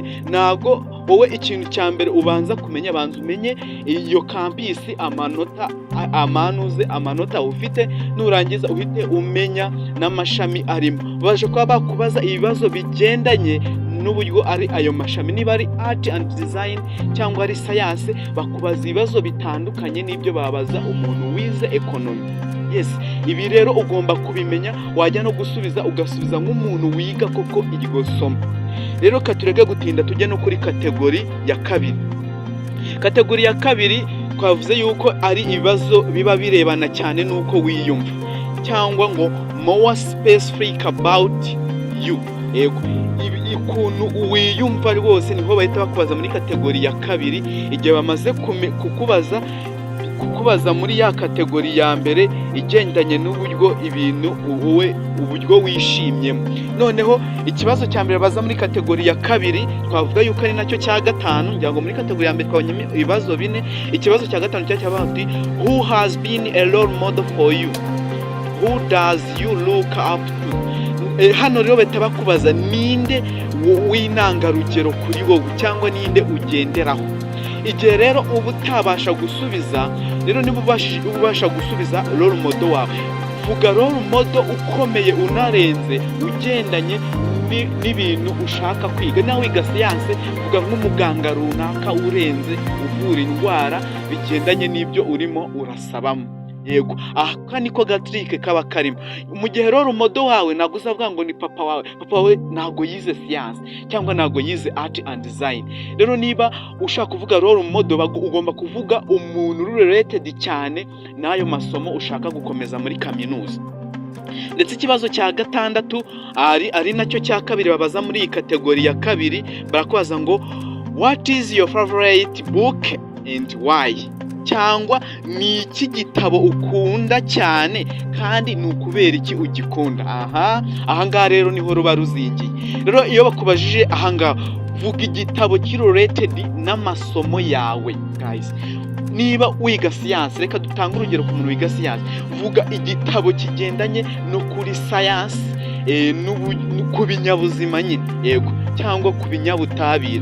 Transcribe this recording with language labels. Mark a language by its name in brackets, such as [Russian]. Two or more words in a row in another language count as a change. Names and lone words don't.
[Kinyarwanda] Nago wowe ikintu cya mbere ubanza kumenya, banza umenye iyo campus amanota ufite, nurangiza uhite umenya n'amashami arimo. Baje kuba bakubaza ibibazo bigendanye n'uburyo ari ayo mashami. Niba ari [English] art and design [Kinyarwanda] cyangwa ari science, bakubaza ibibazo bitandukanye n'ibyo babaza umuntu wize economy. Yes, ibi rero ugomba kubimenya, wajya no ugasubiza nk'umuntu wiga koko iryo somo. Rero katureke gutinda tujye no kuri kategori ya kabiri. Kategori ya kabiri twavuze yuko ari ibibazo biba birebana cyane n'uko wiyumva, cyangwa ngo [English] more specific about you. [Kinyarwanda] Yego, ukuntu wiyumva rwose niho bahita bakubaza muri kategori ya kabiri. Igihe bamaze kukubaza muri ya kategori ya mbere igendanye n'uburyo ibintu uburyo wishimyemo. Noneho ikibazo cya mbere baza muri kategori ya kabiri twavuga yuko ari nacyo cya gatanu, ngira ngo muri kategori ya mbere twabonye ibibazo 4. Ikibazo cya gatanu cyabaho ati [English] who has been a role model for you, who does you look up to. [Kinyarwanda] Hano rero bahita bakubaza ninde w'intangarugero kuri wowe cyangwa ninde ugenderaho. Igihe rero uba utabasha gusubiza, rero niba ubasha gusubiza [English] role model [Kinyarwanda] wawe, vuga [English] role model [Kinyarwanda] ukomeye unarenze ugendanye n'ibintu ushaka kwiga. Nawe wiga siyanse, vuga nk'umuganga runaka urenze uvura indwara bigendanye n'ibyo urimo urasabamo. Yego, aha niko gatrike kaba karimo. Mu gihe rero model wawe ntabwo uzavuga ngo ni papa wawe ntabwo yize siyanse cyangwa ntabwo yize [English] art and design. [Kinyarwanda] Rero niba ushaka kuvuga [English] role model [Kinyarwanda] ugomba kuvuga umuntu related cyane n'ayo masomo ushaka gukomeza muri kaminuza. Ndetse ikibazo cya gatandatu ari nacyo cya kabiri babaza muri iyi kategori ya kabiri, barakubaza ngo [English] what is your favorite book and why, [Kinyarwanda] cyangwa ni iki gitabo ukunda cyane kandi ni ukubera iki ugikunda. Aha ngaha rero niho ruba ruzingiye. Rero iyo bakubajije aha ngaha, vuga igitabo related n'amasomo yawe. Guys, niba wiga siyanse, reka dutange urugero ku muntu wiga siyanse, vuga igitabo kigendanye no kuri siyanse, ku binyabuzima nyine, yego, cyangwa ku binyabutabire.